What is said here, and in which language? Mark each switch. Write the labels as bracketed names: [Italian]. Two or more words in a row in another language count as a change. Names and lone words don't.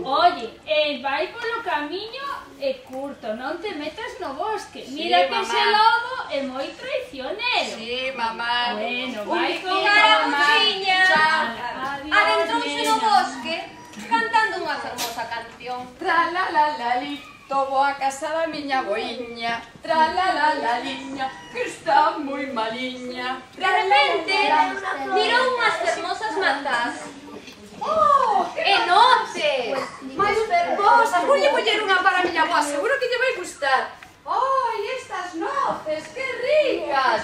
[Galician] Oye, vai polo camiño e curto, non te metas no bosque. Sí, Mira que mamá. ese lobo é moi traicionero. Sí, mamá. Bueno, vai con Carapuchiña adentrouse no nena. bosque cantando unha fermosa canción. Tra la la la li, tobo a casa da miña boiña. Tra la la la liña, que está moi maliña. De repente, mirou unhas fermosas mazás. Oh, Enormes! máis fermosas. Voulle poñer unha para a miña boa, seguro que lle vai gustar. Ai, estas noces, que ricas!